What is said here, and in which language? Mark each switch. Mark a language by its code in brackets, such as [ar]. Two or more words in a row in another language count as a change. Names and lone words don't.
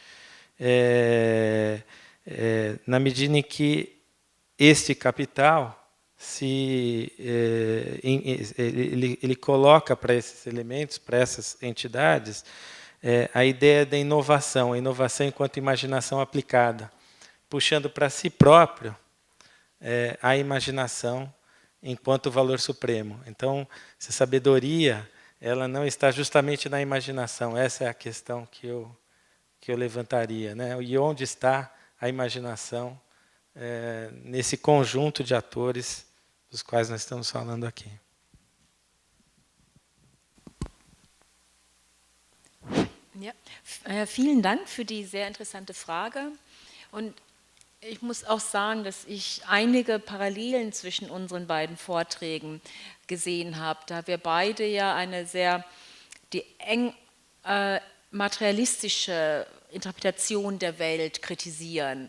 [pt] na medida em que este capital ele coloca para esses elementos, para essas entidades, a ideia da inovação, a inovação enquanto imaginação aplicada, puxando para si próprio a imaginação enquanto valor supremo. Então, essa sabedoria, ela não está justamente na imaginação. Essa é a questão que eu levantaria, né? E onde está a imaginação nesse conjunto de atores dos quais nós estamos falando aqui? [de] Ja, vielen Dank für die sehr interessante Frage. Und ich muss auch sagen, dass ich einige Parallelen zwischen unseren beiden Vorträgen gesehen habe, da wir beide ja die eng materialistische Interpretation der Welt kritisieren.